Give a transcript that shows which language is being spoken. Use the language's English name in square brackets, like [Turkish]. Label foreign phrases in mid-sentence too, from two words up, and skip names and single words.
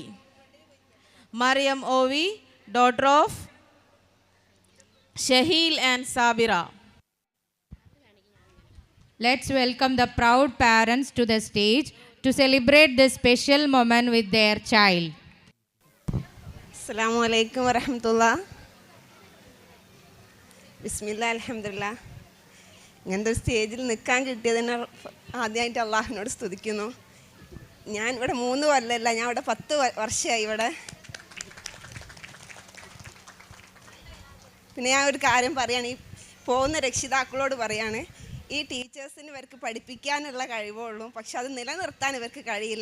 [English] Mariam Ovi, daughter of Shahil and Sabira. Let's welcome the proud parents to the stage to celebrate this special moment with their child. [Arabic] السلام عليكم ورحمة الله. بسم الله، الحمد لله. [Malayalam] ഇങ്ങനത്തെ ഒരു സ്റ്റേജിൽ നിൽക്കാൻ കിട്ടിയതിന് ആദ്യമായിട്ട് അള്ളാഹുവിനോട് സ്തുതിക്കുന്നു. ഞാൻ ഇവിടെ 3 കൊല്ലമല്ല, ഞാൻ ഇവിടെ 10 വർഷമായി ഇവിടെ. പിന്നെ ഞാൻ ഒരു കാര്യം പറയുകയാണ്, ഈ പോകുന്ന രക്ഷിതാക്കളോട് പറയാണ്, ഈ ടീച്ചേഴ്സിന് ഇവർക്ക് പഠിപ്പിക്കാനുള്ള കഴിവുള്ളൂ, പക്ഷെ അത് നിലനിർത്താൻ ഇവർക്ക് കഴിയില്ല.